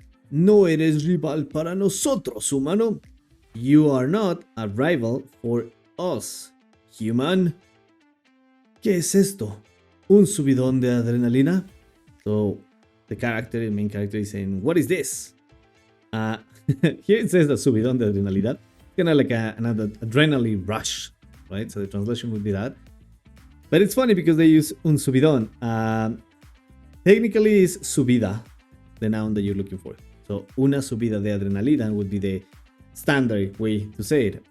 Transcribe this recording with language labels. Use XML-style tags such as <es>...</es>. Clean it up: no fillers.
<es>No eres rival para nosotros, humano.</es> <en>You are not a rival for us, human.</en> <es>¿Qué es esto? ¿Un subidón de adrenalina?</es> <en>So, the main character is saying, what is this? Here it says the</en> <es>subidón de adrenalina.</es> <en>Kind of like an adrenaline rush, right? So the translation would be that. But it's funny because they use</en> <es>un subidón.</es> <en>Technically, is subida, the noun that you're looking for. So,</en> <es>una subida de adrenalina</es> <en>would be the standard way to say it.</en>